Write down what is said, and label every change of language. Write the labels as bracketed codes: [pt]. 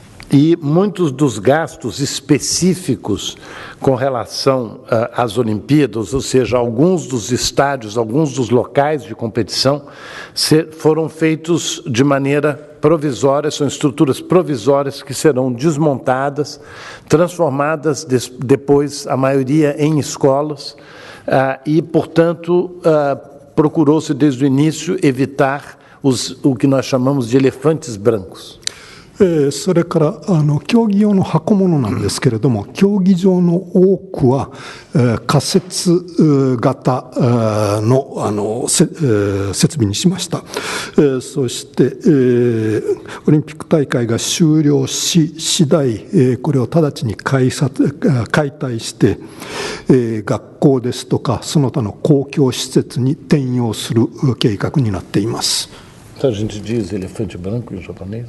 [pt] E muitos dos gastos específicos com relação às Olimpíadas, ou seja, alguns dos estádios, alguns dos locais de competição, foram feitos de maneira provisória, são estruturas provisórias que serão desmontadas, transformadas depois, a maioria em escolas, e, portanto, procurou-se desde o início evitar o que nós chamamos de elefantes brancos. [ja] それから競技用の箱物なんですけれども、競技場の多くは仮設型の設備にしました。そしてオリンピック大会が終了し次第これを直ちに解体して学校ですとかその他の公共施設に転用する計画になっています。 [pt] A gente diz elefante branco em japonês?